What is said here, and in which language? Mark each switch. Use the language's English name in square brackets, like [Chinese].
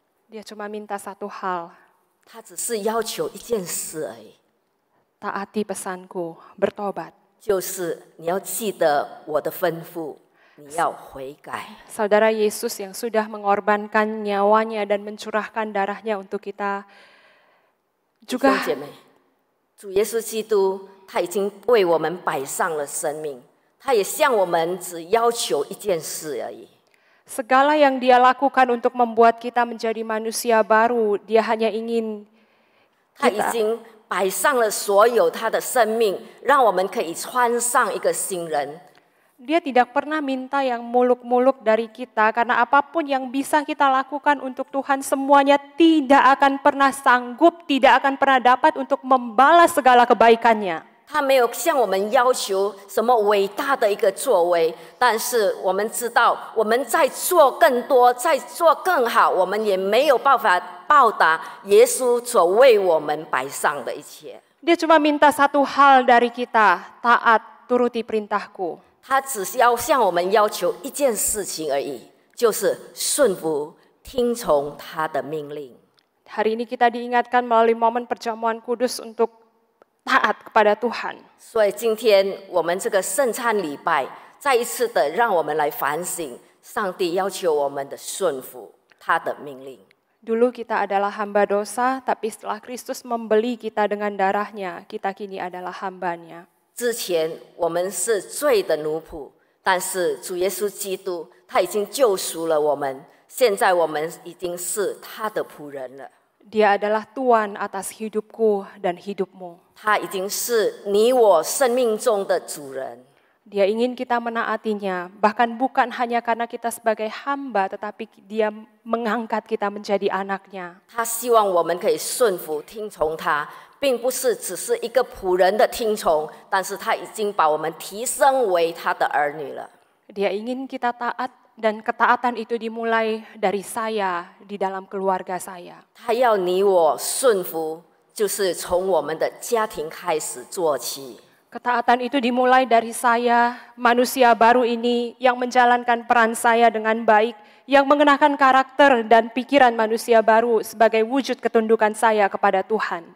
[Indonesian] Dia cuma minta satu hal, [Chinese] 他只是要求一件事而已， [Indonesian] taati pesanku, bertobat. [Chinese] 就是你要记得我的吩咐，你要悔改。 [Indonesian] Saudara Yesus yang sudah mengorbankan nyawanya dan mencurahkan darahnya untuk kita [Chinese] 弟 [Indonesian] juga [Chinese] 兄姐妹，主耶稣基督他已经为我们摆上了生命，他也向我们只要求一件事而已。 [Indonesian] segala yang dia lakukan untuk membuat kita menjadi manusia baru, dia hanya ingin [Chinese] 他已经摆上了所有他的生命，让我们可以穿上一个新人。 [Indonesian] Dia tidak pernah minta yang muluk-muluk dari kita, karena apapun yang bisa kita lakukan untuk Tuhan semuanya tidak akan pernah sanggup, tidak akan pernah dapat untuk membalas segala kebaikannya. [Chinese] 他没有向我们要求什么伟大的一个作为，但是我们知道，我们在做更多，在做更好，我们也没有办法报答耶稣所为我们摆上的一切。 [Indonesian] Dia cuma minta satu hal dari kita, taat, turuti perintahku. [Chinese] 他只是要向我们要求一件事情而已，就是顺服、听从他的命令。 [Indonesian] Hari ini kita diingatkan melalui momen perjamuan kudus untuk taat kepada Tuhan. [Chinese] 所以今天我们这个圣餐礼拜，再一次的让我们来反省，上帝要求我们的顺服他的命令。 [Indonesian] Dulu kita adalah hamba dosa, tapi setelah Kristus membeli kita dengan darahnya, kita kini adalah hambanya. [Chinese] 之前我们是罪的奴仆，但是主耶稣基督他已经救赎了我们，现在我们已经是他的仆人了。 [Indonesian] Dia adalah Tuhan atas hidupku dan hidupmu. [Chinese] 他已经是你我生命中的主人。 [Indonesian] Dia ingin kita menaatinya, bahkan bukan hanya karena kita sebagai hamba, tetapi dia mengangkat kita menjadi anaknya. [Chinese] 他希望我们可以顺服听从他，并不是只是一个仆人的听从，但是他已经把我们提升为他的儿女了。 [Indonesian] Dia ingin kita taat, dan ketaatan itu dimulai dari saya di dalam keluarga saya. [Chinese] 他要你我顺服，就是从我们的家庭开始做起。 [Indonesian] Ketaatan itu dimulai dari saya, manusia baru ini yang menjalankan peran saya dengan baik, yang mengenakan karakter dan pikiran manusia baru sebagai wujud ketundukan saya kepada Tuhan.